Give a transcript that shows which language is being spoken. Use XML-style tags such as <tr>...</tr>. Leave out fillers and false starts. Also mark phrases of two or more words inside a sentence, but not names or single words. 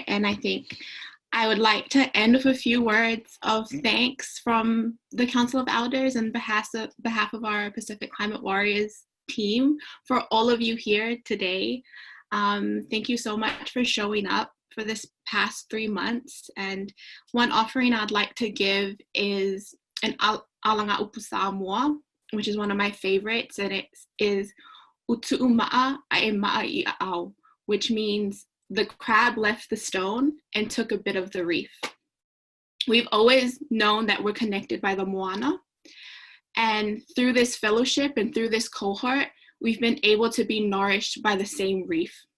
<en>And I think I would like to end with a few words of thanks from the Council of Elders and behalf of our Pacific Climate Warriors team for all of you here today. Thank you so much for showing up for this past 3 months. And one offering I'd like to give is an</en> <sm>alanga upu Samoa,</sm> <en>which is one of my favorites, and it is</en> <sm>utu'u ma'a ae ma'a I a'au,</sm> <en>which means the crab left the stone and took a bit of the reef. We've always known that we're connected by the moana, and through this fellowship and through this cohort, we've been able to be nourished by the same reef.</en>